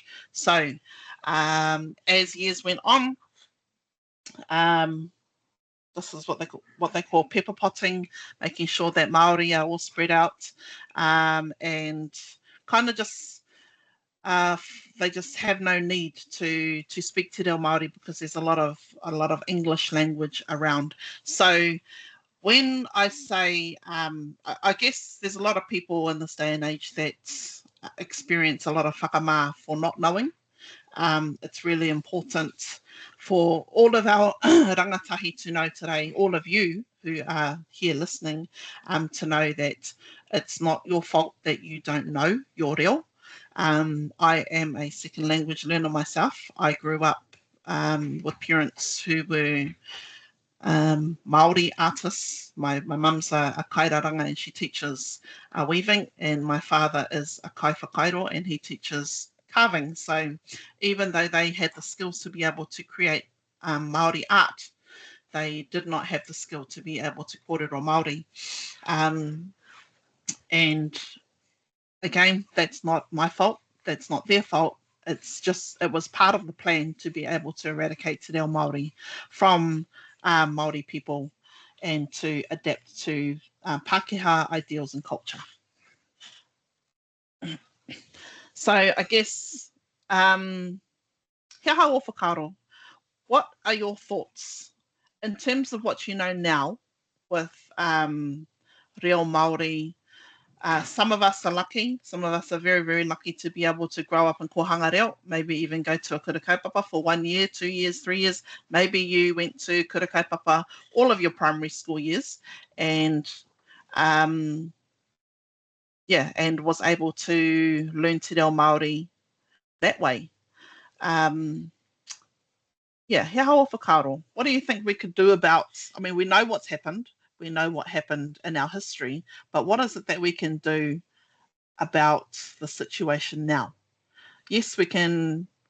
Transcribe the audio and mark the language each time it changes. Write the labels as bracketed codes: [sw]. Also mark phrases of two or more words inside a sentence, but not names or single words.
[en] So as years went on, this is what they call pepper potting, making sure that Māori are all spread out, and kind of just they just have no need to speak [mi] te reo Māori, [en] because there's a lot of English language around. So when I say, I guess there's a lot of people in this day and age that experience a lot of whakamā for not knowing. It's really important for all of our rangatahi to know today, all of you who are here listening, to know that it's not your fault that you don't know your reo. I am a second language learner myself. I grew up with parents who were Māori artists. My mum's a kairaranga and she teaches weaving, and my father is a [mi] kai whakairo [en] and he teaches carving. So even though they had the skills to be able to create Māori art, they did not have the skill to be able to [mi] kōrero Māori. [en] And again, that's not my fault. That's not their fault. It was part of the plan to be able to eradicate [mi] te reo Māori [en] from Māori people and to adapt to Pākehā ideals and culture. So I guess, [mi] kia hau o whakaro, [en] what are your thoughts in terms of what you know now with [mi] reo Māori? [en] Some of us are lucky. Some of us are very, very lucky to be able to grow up in [mi] kohanga reo, [en] maybe even go to a [mi] kura kaupapa [en] for 1 year, 2 years, 3 years. Maybe you went to [mi] kura kaupapa [en] all of your primary school years and and was able to learn [mi] te reo Māori [en] that way. [mi] He hau o whakaro. [en] What do you think we could do about, I mean, we know what's happened. We know what happened in our history, but what is it that we can do about the situation now? Yes, we can